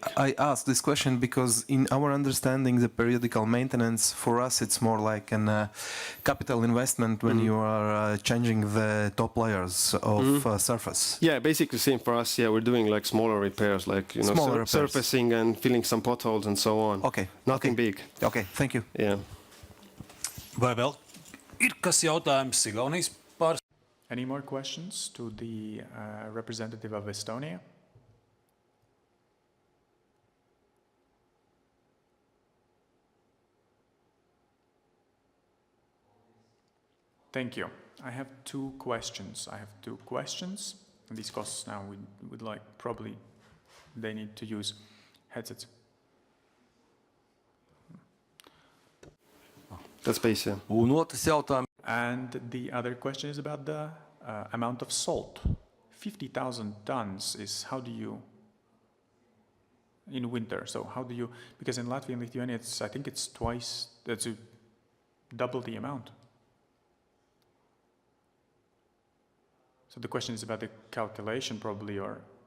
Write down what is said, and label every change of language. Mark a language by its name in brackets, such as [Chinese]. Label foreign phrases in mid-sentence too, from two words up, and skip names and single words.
[English] I asked this question because in our understanding, the periodical maintenance for us, it's more like a capital investment when you are changing the top layers of surface. Yeah, basically same for us. Yeah, we're doing like smaller repairs, like surfacing and filling some potholes and so on. Okay. Nothing big. Okay, thank you. Yeah. [Latvian] Vai vēl ir kas jautājums Igaunijas pārstāvjiem? [English] Any more questions to the representative of Estonia? Thank you. I have two questions. And these costs now we would like probably they need to use headsets. That's basic. [Latvian] Un otrs jautājums. [English] And the other question is about the amount of salt. 50,000 tons is how do you, in winter, so how do you, because in Latvia and Lithuania, I think it's double the amount. So the question is about the calculation probably, or?